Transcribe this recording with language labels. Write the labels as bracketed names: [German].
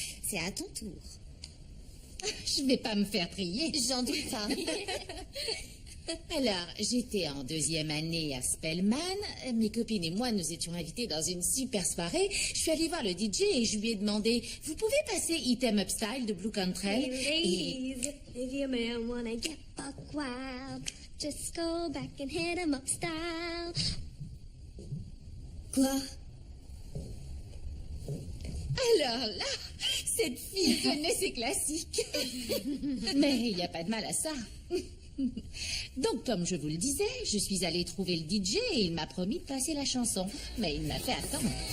[French] C'est à ton tour. Je vais pas me faire prier. J'en doute pas. Alors, j'étais en 2e année à Spellman. Mes copines et moi, nous étions invités dans une super soirée. Je suis allée voir le DJ et je lui ai demandé « Vous pouvez passer Item Up Style de Blue Cantrell ?» [English] Ladies, if your man wanna get buck wild, just go back and hit him up style. [French] Quoi? Alors là, cette fille connaît ses classiques. Mais il n'y a pas de mal à ça. Donc, comme je vous le disais, je suis allée trouver le DJ et il m'a promis de passer la chanson. Mais il m'a fait attendre.